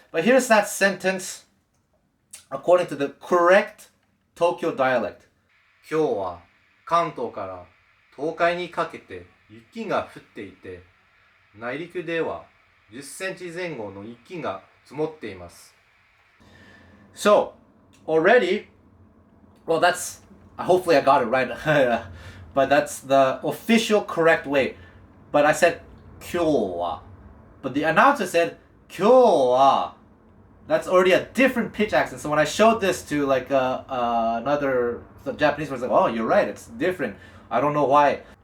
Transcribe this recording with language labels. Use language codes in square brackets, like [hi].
[en] But here's that sentence according to the correct Tokyo dialect. [ja] 今日は関東から東海にかけて雪が降っていて、内陸では10センチ前後の雪が積もっています。 [en] So, already, well, hopefully I got it right, but that's the official correct way. But I said 今日は, but the announcer said 今日は. That's already a different pitch accent. So when I showed this to like the Japanese person, like, oh, you're right, it's different. I don't know why.